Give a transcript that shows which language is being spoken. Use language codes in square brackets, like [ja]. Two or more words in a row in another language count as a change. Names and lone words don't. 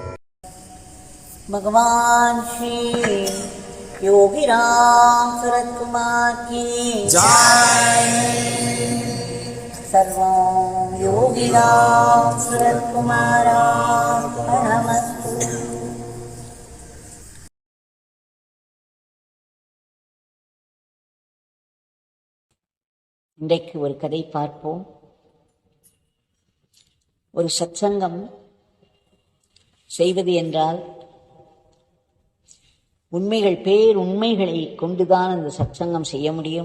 [hi] भगवान श्री योगीराम सूरत कुमार की जय। [sa] सर्वं योगीराम सूरत कुमारार्पणमस्तु। [ta] இன்றைக்கு ஒரு கதை பார்ப்போம். ஒரு சத்சங்கம் செய்வது என்றால் உண்மைகளை கொண்டுதான் அந்த சத்சங்கம் செய்ய முடியும்.